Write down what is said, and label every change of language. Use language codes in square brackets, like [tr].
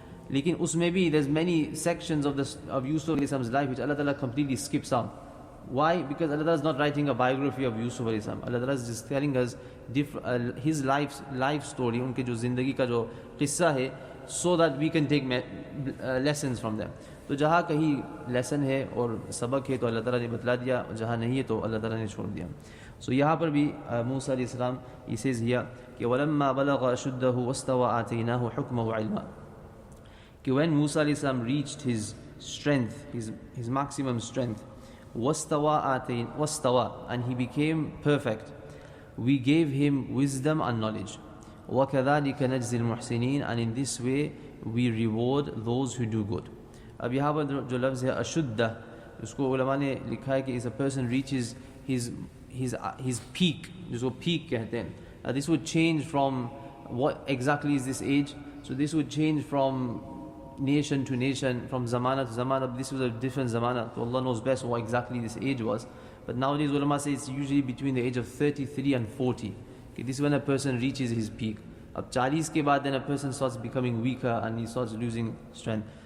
[hi] लेकिन उसमें भी [en] there's many sections of Yusuf alayhi salam's life which Allah Ta'ala completely skips out. Why? Because Allah Ta'ala is not writing a biography of Yusuf alayhi salam. Allah Ta'ala is just telling us his life story, [hi] उनके जो ज़िंदगी का जो किस्सा है, [en] so that we can take lessons from them. [hi] तो जहाँ कहीं लेसन है और सबक है तो अल्लाह ताला ने बतला दिया, और जहाँ नहीं है तो अल्लाह ताला ने छोड़ दिया. [en] So [hi] यहाँ पर भी मूसा अलैहि सलाम [en] he says here कि [ar] वलम्मा बलग़ अशुद्दहु वस्तवा आतैनाहु हुक्मन व इल्मा, [en] कि when Musa अलैहि सलाम reached his strength, his maximum strength, wastawa, and he became perfect, we gave him wisdom and knowledge. [ar] وَكَذَلِكَ نَجْزِي الْمُحْسِنِينَ, [en] and in this way we reward those who do good. [hi] अब यहाँ पर जो लफ्ज़ है अशुद्ध, उसको उलमा ने लिखा है कि इस [en] a person reaches his peak, [hi] जिसको peak कहते हैं, [en] This would change from what exactly is this age. So this would change from nation to nation, from zamana to zamana. This was a different zamana. So Allah knows best what exactly this age was. But nowadays ulama say it's usually between the age of 33 and 40. Okay, this is when a person reaches his peak. [hi] Ab 40 ke baad, [en] then a person starts becoming weaker and he starts losing strength.